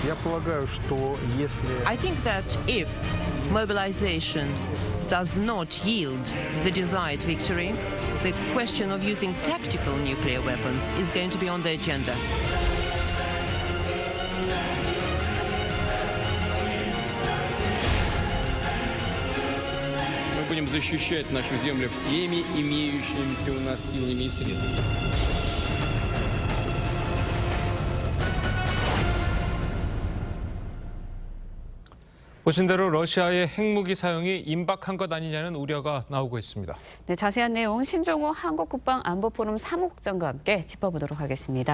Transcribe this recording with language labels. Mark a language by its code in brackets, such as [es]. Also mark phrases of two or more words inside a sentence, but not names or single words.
[ru] полагаю, что если [en] I think that if mobilization does not yield the desired victory, the question of using tactical nuclear weapons is going to be on the agenda. [ru] Мы будем защищать нашу землю всеми имеющимися у нас силами и средствами. [ko] 보신 대로 러시아의 핵무기 사용이 임박한 것 아니냐는 우려가 나오고 있습니다. 네, 자세한 내용 신종호 한국국방안보포럼 사무국장과 함께 짚어보도록 하겠습니다.